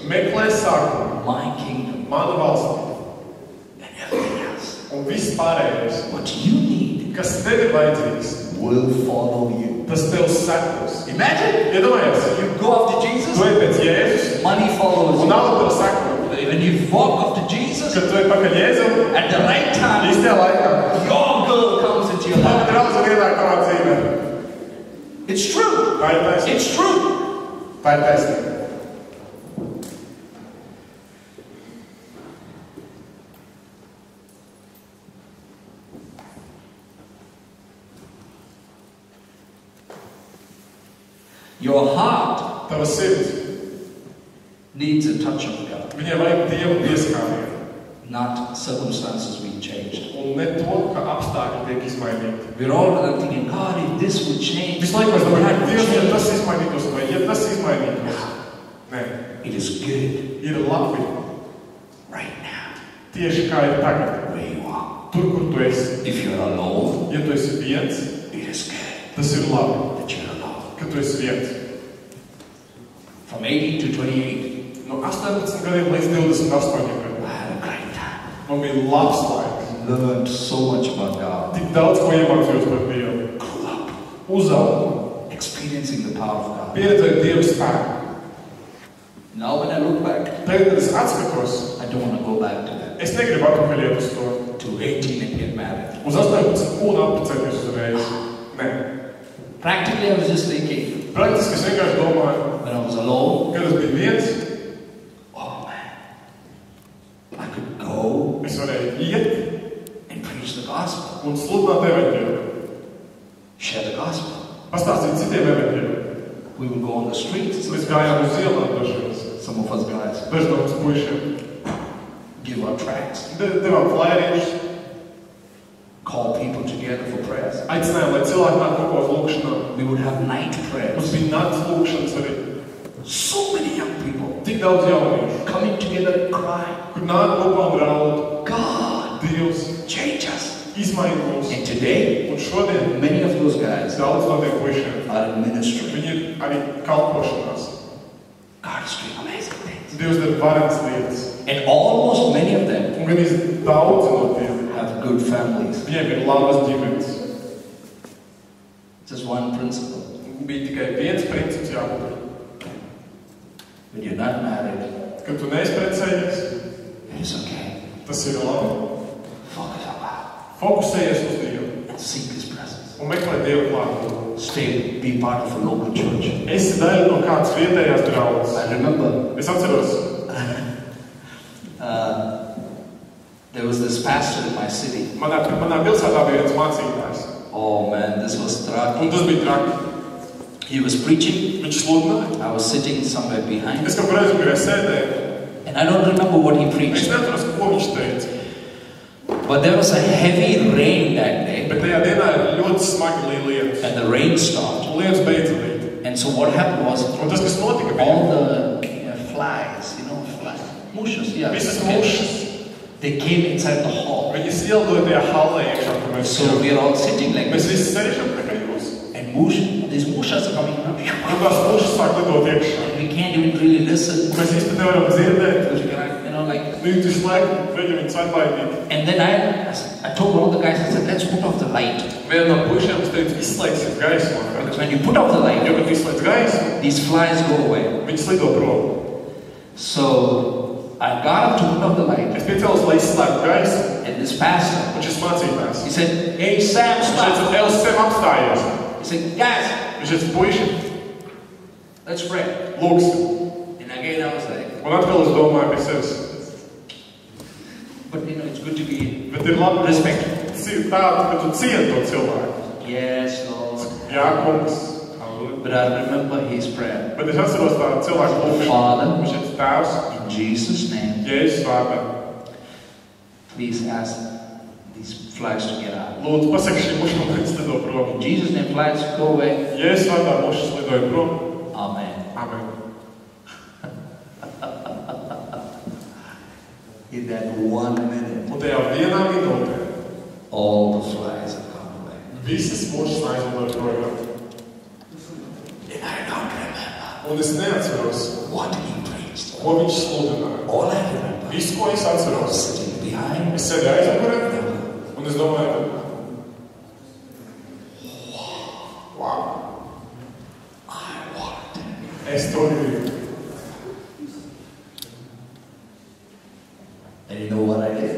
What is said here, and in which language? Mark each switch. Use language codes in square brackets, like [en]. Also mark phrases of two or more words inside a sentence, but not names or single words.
[lv] Meklē sākumu, [en] my kingdom [lv] manu valsti, [en] and everything else. [lv] un viss pārējais, [en] What you need [lv] kas tev ir vajadzīgs, [en] will follow you. [lv] tas tev sekos. [en] Imagine [lv] Iedomājies, [en] you go after Jesus, [lv] tu ej pēc Jēzus, [en] money follows [lv] un [en] you. [lv] nauda tev seko. [en] When you walk after Jesus, [lv] Kad tu ej pakaļ Jēzum, [en] at the right time, [lv] īstajā laikā, [en] your girl comes into your [lv] tava [en] life. [lv] draudzene ienāk tavā dzīvē. [en] It's true. [lv] Tā ir taisnība. [en] It's true. [lv] Tā ir taisnība. [en] Your heart [lv] Tava sirds, [en] needs a touch of God, [lv] viņai vajag Dievu pieskārienu. [en] not circumstances being changed. [lv] Un ne to, ka apstākļi tiek izmainīti. [en] We're all thinking, God, if this would change, [lv] Visu laiku mēs [en] if [lv] domājam, [en] that would [lv] Dievs, ja [en] change. [lv] tas izmainītos, vai ja tas izmainītos. Nē, [en] It is good [lv] ir labi [en] right now, [lv] tieši kā ir tagad. [en] where you are. [lv] Tur, kur tu esi. [en] If you're alone, [lv] Ja tu esi viens, [en] it is good [lv] tas ir labi, [en] that you're alone. [lv] ka tu esi viens. [en] From 18 to 28, [lv] No 18 gadiem līdz 28 gadiem. [en] I had a great time. [lv] Man bija labs laiks. [en] learned so much about God. [lv] Tik daudz ko iemācījos par Dievu. [en] Grew up, [lv] Uzaugu, [en] experiencing the power of God. [lv] pieredzēju Dieva spēku. [en] Now when I look back, [lv] Tagad, kad es atskatos, [en] I don't want to go back to that. [lv] es negribu atpakaļ iet uz to. [en] To 18 and get married. [lv] Uz 18 un apprecēties uzreiz. Nē. [en] Practically, I was just thinking, [lv] Praktiski es vienkārši domāju, [en] when I was alone, [lv] kad es biju viens, [en] oh man, I could go [lv] es varēju iet [en] and preach the gospel, [lv] un sludināt evaņģēlu. [en] share the gospel. [lv] Pastāstīt citiem evaņģēlu. [en] We would go on the streets, [lv] Mēs gājām uz ielām dažreiz. [en] some of us guys, [lv] Daži no mums puišiem. [en] give out tracts, [lv] Devām flyeriņus, [en] call people together for prayers. [lv] aicinājām, lai cilvēki nāk kopā uz lūkšanām. [en] We would have night [lv] Mums [en] prayers. [lv] bija nakts lūkšanas arī. [en] So many young people [lv] Tik daudz jauniešu, [en] coming together and crying, [lv] kur nāk kopā un raud. [en] God, [lv] Dievs [en] change us. [lv] izmaina mūs. [en] And today, [lv] Un šodien [en] many of those guys [lv] daudz no tiem puišiem, [en] are in ministry. [lv] viņi ir arī kalpošanās. [en] God is doing amazing things. [lv] Dievs dara varenas lietas. [en] And almost many of them [lv] Un gan daudz no tiem, [en] have good families. [lv] viņiem ir labas ģimenes. [en] Just one principle. [lv] Bija tikai viens princips jābūt. [en] When you're not married, [lv] Kad tu neesi precējies, [en] it's okay. [lv] tas ir labi. [en] Focus on God [lv] Fokusējies uz Dievu [en] and seek His presence. [lv] un meklē Dievu klātbūtni. [en] Stay, be part of a local church. [lv] Esi daļa no kādas vietējās draudzes. [en] I remember [lv] Es atceros, [en] there was this pastor in my city. [lv] manā pilsētā bija viens mācītājs. [en] Oh man, this was [lv] Un [en] tragic. [lv] tas bija traki. [en] He was preaching. [lv] Viņš sludināja. [en] I was sitting somewhere behind. [lv] Es kaut reiz gribēju sēdēt. [en] And I don't remember what he [lv] Es [en] preached. [lv] neatceros, ko viņš teica. [en] But there was a heavy rain that day. [lv] Bet tajā dienā ir ļoti smagi lietas. [en] And the rain started. [lv] Un lietas beidza līt. [en] And so what happened was, [lv] Un tas, kas notika, bija [en] all the flies, flies, mushas, yeah. [lv] visas [en] okay. [lv] mušas. [en] They came inside the hall. [lv] Viņas ielidoja tajā hallē iekšā, kur mēs [en] So we are all sitting like [lv] Mēs [en] this. [lv] visi sēžam tā kā jūs. [en] And these mushas are coming up. [lv] Un tās mušas sāk lidot iekšā. [en] We can't even really listen. [lv] Mēs īsti nevaram dzirdēt. [en] Because we can, like. [lv] Nu, tu slēg, veļu viņus atbaidīt. [en] And then I told one of the guys, I said, let's put off the light. [lv] Viena no puišiem es teicu, izslēgsim gaismu. [en] Because when you put off the light, [lv] Jo, kad izslēdz gaismu, [en] these flies go away. [lv] viņas lido prom. [en] So I got up to put off the light. [lv] Es piecēlos, lai izslēgtu gaismu. [en] And this pastor, [lv] Un šis mācītājs. [en] he said, hey Sam, [lv] Viņš [en] stop. [lv] teica, Elis, sev apstājies. [en] He said, guys, [lv] Viņš teica, puiši, [en] let's pray. [lv] lūksim. [en] And again I was like, [lv] Un atkal es domāju pie sevis. [en] but it's good to be [lv] Bet ir labi, [en] respect. [lv] tādu, ka tu cieni to cilvēku. [en] Yes, Lord. [lv] Jā, kungs. [en] But I remember his prayer. [lv] Bet es atceros tādu cilvēku lūkšanu. [en] Father, [lv] Viņš teica, Tēvs, [en] in Jesus' name, [lv] Jēzus vārdā. [en] please ask these flies to get out. [lv] Lūdzu, pasaki šī muša, lai viņas lido prom. [en] In Jesus' name, flies go away. [lv] Jēzus vārdā mušas lidoja prom. [en] Amen. [lv] Amen. [en] In that 1 minute, [lv] Un tajā vienā minūtē [en] all the flies have gone away. [lv] visas mušas aizlidoja projām. [en] And I don't remember [lv] Un es neatceros, [en] what he preached. [lv] ko viņš sludināja. [en] All I remember [lv] Visu, ko es atceros, [en] sitting behind. [lv] es sēdēju aizmugurē, un es domāju, [en] wow, I want it. [lv] es to gribu. [en] And you know what I did?